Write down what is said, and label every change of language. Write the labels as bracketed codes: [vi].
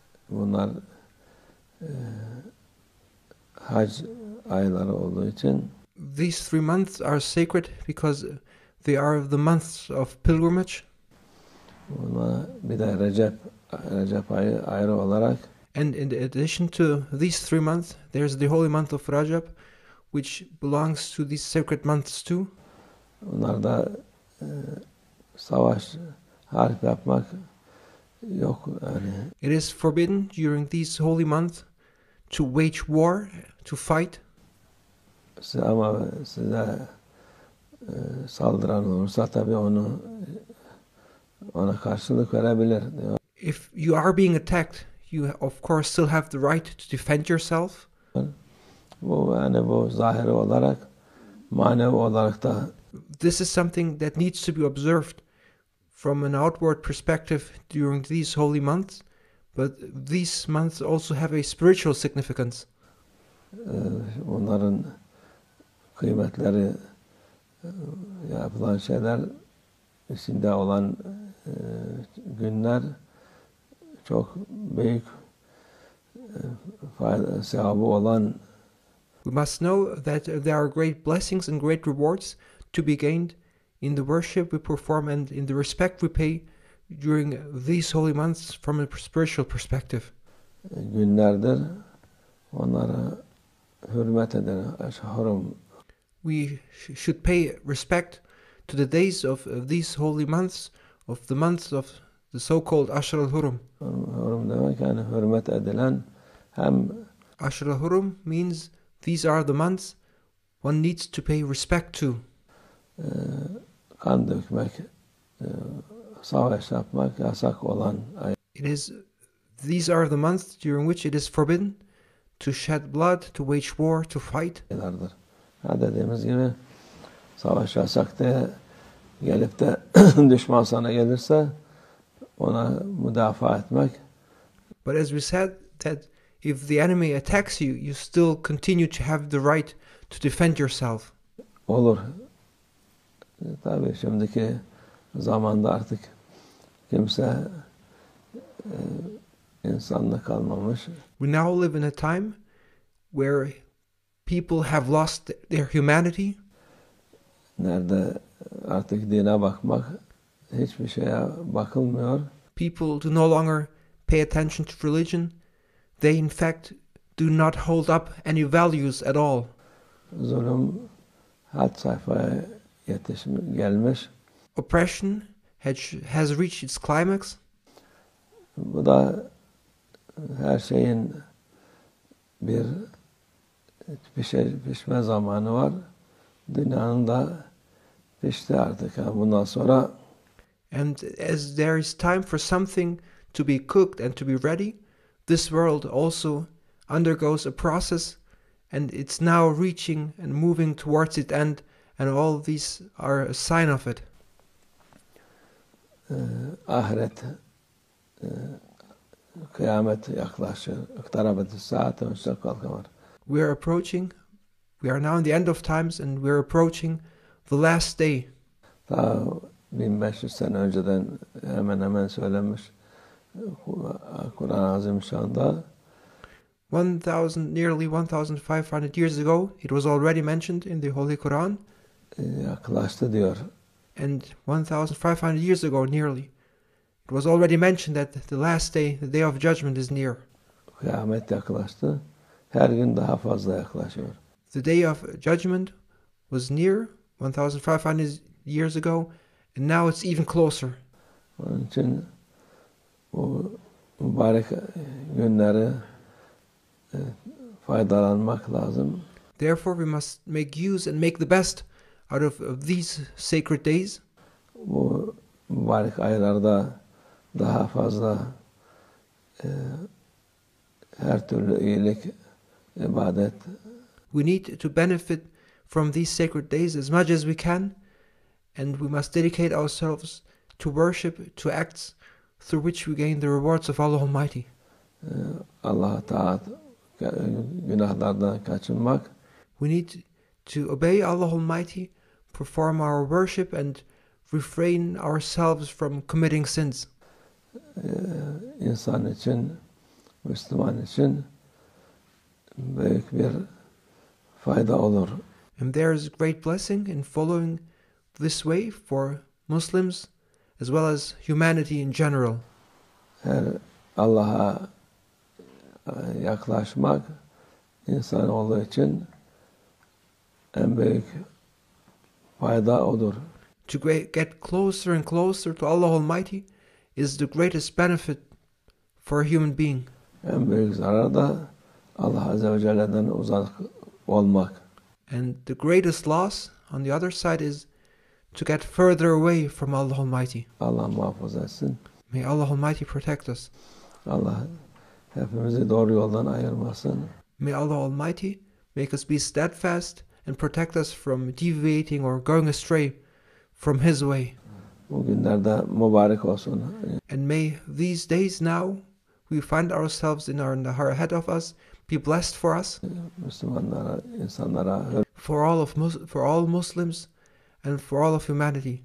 [tr] Bunlar hac ayları olduğu için [en] these 3 months are sacred because they are the months of pilgrimage. [tr] Buna bir de Recep ayı ayrı olarak. [en] And in addition to these 3 months, there's the holy month of Rajab, which belongs to these sacred months too. [tr] Bunlarda savaş, harp yapmak yok yani. [en] It is forbidden during these holy months to wage war, to fight. [tr] Ama size saldıran olursa tabii ona karşılık verebilir. [en] If you are being attacked, you of course still have the right to defend yourself. [tr] Bu zahiri olarak, manevi olarak da. [en] This is something that needs to be observed from an outward perspective during these holy months, but these months also have a spiritual significance. [tr] Onların kıymetleri, yapılan şeyler, içinde olan günler çok büyük sevabı olan. [en] We must know that there are great blessings and great rewards to be gained in the worship we perform and in the respect we pay during these holy months from a spiritual perspective. [tr] Günlerdir, onlara hürmet eden Ashharum. [en] We should pay respect to the days of these holy months, of the months of the so-called Ashar al-Hurum. [tr] Hurum demek yani hürmet edilen. Hem [en] Ashar al-Hurum means these are the months one needs to pay respect to. [tr] Kan dökmek, savaş yapmak yasak olan ay. [en] These are the months during which it is forbidden to shed blood, to wage war, to fight. [tr] Dediğimiz gibi savaş yasak diye gelip de düşman sana gelirse ona müdafaa etmek. [en] But as we said, that if the enemy attacks you, you still continue to have the right to defend yourself. [tr] Olur. Tabii şimdiki zamanda artık kimse insanla kalmamış. [en] We now live in a time where people have lost their humanity. [tr] Nerede artık dine bakmak, hiçbir şeye bakılmıyor. [en] People do no longer pay attention to religion. They in fact do not hold up any values at all. [tr] Zulüm had safhaya gelmiş. [en] Oppression has reached its climax. [tr] Bu da her şeyin bir pişme zamanı var. Dünyanın da pişti artık. Bundan sonra. [en] And as there is time for something to be cooked and to be ready, this world also undergoes a process, and it's now reaching and moving towards its end, and all these are a sign of it. [tr] Ahiret, kıyamet yaklaşır. [ar] İktarabet-i saat ve şekkal kamar. [en] We are now in the end of times, and we are approaching the last day. [tr] Ta 1500 sene önceden hemen söylenmiş Kur'an-ı Azimüşşan'da. [en] nearly 1,500 years ago, it was already mentioned in the Holy Quran, [tr] yaklaştı diyor. [en] and 1,500 years ago, nearly, it was already mentioned that the last day, the day of judgment, is near. [tr] Kıyamet yaklaştı. Her gün daha fazla yaklaşıyor. [en] The day of judgment was near 1,500 years ago, and now it's even closer. [tr] Onun için bu mübarek günleri faydalanmak lazım. [en] Therefore, we must make use and make the best out of these sacred days. [tr] Bu mübarek aylarda daha fazla her türlü iyilik, ibadet, [en] We need to benefit from these sacred days as much as we can, and we must dedicate ourselves to worship, to acts through which we gain the rewards of Allah Almighty. [tr] Allah'a taat, günahlardan kaçınmak, [en] We need to obey Allah Almighty, perform our worship, and refrain ourselves from committing sins. [tr] insan için, Müslüman için büyük bir fayda olur. [en] And there is great blessing in following this way for Muslims as well as humanity in general. [tr] Her Allah'a yaklaşmak insanoğlu için en büyük fayda odur. [en] To get closer and closer to Allah Almighty is the greatest benefit for a human being. [tr] En büyük zarar da Allah Azze ve Celle'den uzak olmak. [en] And the greatest loss, on the other side, is to get further away from Allah Almighty. [tr] Allah muhafaza etsin. [en] May Allah Almighty protect us. [tr] Allah hepimizi doğru yoldan ayırmasın. [en] May Allah Almighty make us be steadfast and protect us from deviating or going astray from His way. [tr] Bu günlerde mübarek olsun. [en] And may these days now we find ourselves in ahead of us be blessed for us, [tr] Müslümanlara, insanlara [en] for all Muslims, and for all of humanity,